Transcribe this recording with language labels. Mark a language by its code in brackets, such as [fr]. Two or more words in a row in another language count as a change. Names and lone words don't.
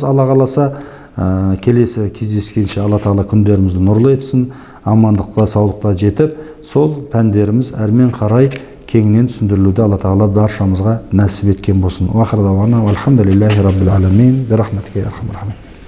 [kk] Алла қаласа, келесі кездескенше Алла Тағала күндерімізді нұрлы етсін, амандыққа, саулыққа жетіп, сол пәндеріміз әрмен қарай кеңінен түсіндірілуді Алла Тағала баршамызға нәсіп еткен болсын. [ar] وآخر دعوانا الحمد لله رب العالمين برحمتك يا أرحم الراحمين.